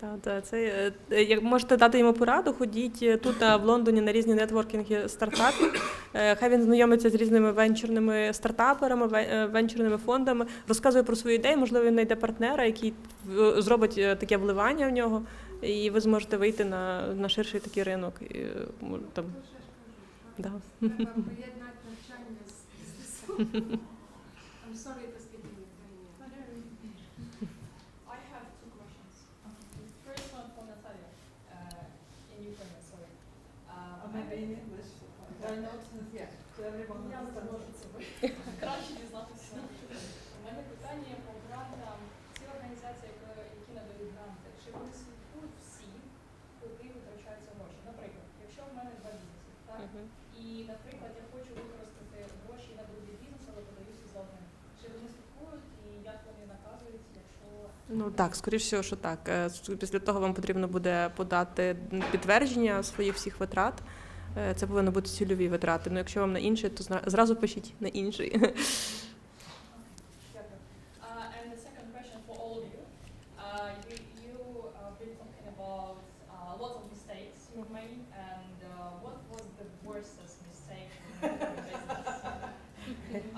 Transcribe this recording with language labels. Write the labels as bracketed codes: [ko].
[uk] Да, це, як можете дати йому пораду, ходіть тут в Лондоні на різні нетворкінги стартапів, хай він знайомиться з різними венчурними стартаперами, венчурними фондами, розказує про свої ідеї, можливо, він знайде партнера, який зробить таке вливання в нього, і ви зможете вийти на ширший такий ринок. І, там, да. Поєднати навчання з бізнесом. [en] I'm sorry for speaking Ukrainian. I have two questions. First one for Nataliia, in Ukrainian, sorry. Maybe in English. Why not? Yeah. To everyone [uk] Я [en] understands. [uk] зможу це краще дізнатися. У мене питання по грантам. Ці організації, які надають гранти, чи вони слідкують всі, куди витрачаються гроші? Наприклад, якщо в мене два бізнеси, так? І, наприклад, я хочу використати гроші на другий бізнес, але подаюся за одним. Чи вони слідкують і як вони наказують, якщо... Ну так, скоріш всього, що так. Після того вам потрібно буде подати підтвердження своїх всіх витрат. Це повинні бути цільові витрати. Ну, якщо вам на інший, то зразу пишіть на інший. [en] And the second question for all of you. You've been talking about lots of mistakes you've made, and what was the worst mistake in your business?